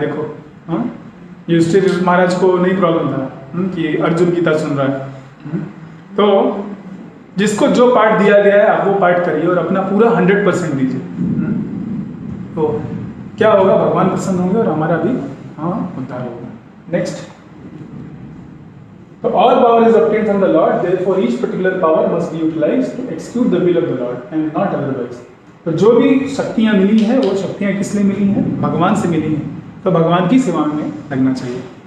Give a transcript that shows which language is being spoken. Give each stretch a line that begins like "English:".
Hindi: देखो युधिष्ठिर महाराज को नहीं प्रॉब्लम था कि अर्जुन गीता सुन रहा है। तो जिसको जो पार्ट दिया गया है आप वो पार्ट करिए और अपना पूरा 100% दीजिए, तो क्या होगा, भगवान प्रसन्न होंगे और हमारा भी उद्धार होगा। नेक्स्ट, तो
English: all power is obtained from the Lord, therefore each particular power must be utilized to execute the will of the Lord and not otherwise।
Hindi: तो जो भी शक्तियाँ मिली हैं वो शक्तियाँ किस लिए मिली हैं, भगवान से मिली हैं, तो भगवान की सेवा में लगना चाहिए।